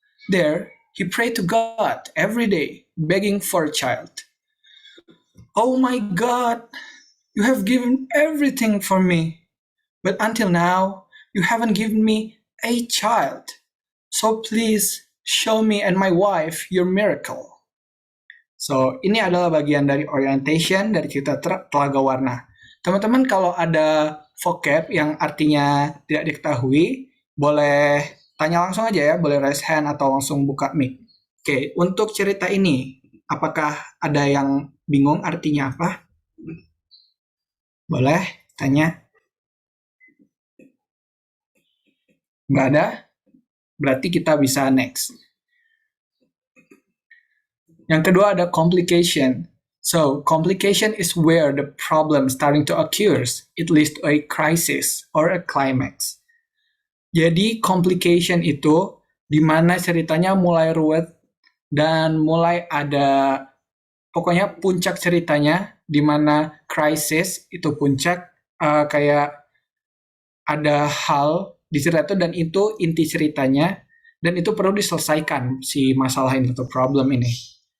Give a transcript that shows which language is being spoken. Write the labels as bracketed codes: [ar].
[en] There, he prayed to God every day, begging for a child. Oh my God, you have given everything for me, but until now, you haven't given me a child. So please show me and my wife your miracle. [id] So, ini adalah bagian dari orientation dari cerita Telaga Warna. Teman-teman kalau ada vocab yang artinya tidak diketahui, boleh tanya langsung aja ya, boleh [en] raise hand [id] atau langsung buka mic. Oke, untuk cerita ini, apakah ada yang bingung artinya apa? Boleh tanya? Nggak ada? Berarti kita bisa next. Yang kedua ada complication. [en] So, complication is where the problem starting to occur. It leads to a crisis or a climax. [id] Jadi, complication itu di mana ceritanya mulai ruwet dan mulai ada, pokoknya puncak ceritanya, di mana crisis itu puncak, kayak ada hal di cerita itu dan itu inti ceritanya, dan itu perlu diselesaikan si masalah ini atau problem ini.